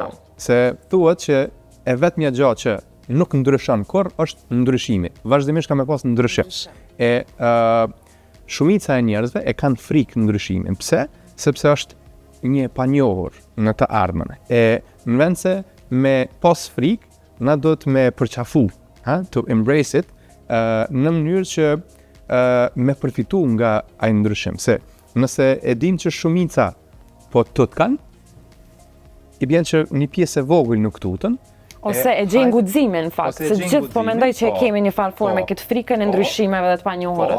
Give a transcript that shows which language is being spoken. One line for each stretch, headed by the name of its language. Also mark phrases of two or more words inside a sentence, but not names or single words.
Albanian: Se thuhet që e vetmja gjë që nuk ndryshon kurrë është ndryshimi. Vazhdimisht ka me pas ndryshim. E shumica e njerëzve e kanë frikë ndryshimin. Pse? Sepse është një panjohur në të ardhmen. E në vend se me pas frikë, na duhet me përqafu,
English: to embrace it,
Albanian: në mënyrë që me përfitu nga ai ndryshim. Se nëse e dim që shumica po tutkan, i bjen që një pjesë e vogël nuk tutën. Ose e gjejnë guximin në fakt, se gjithë po mendoj që e kemi një farë forme këtë frikën e ndryshimeve dhe të panjohura.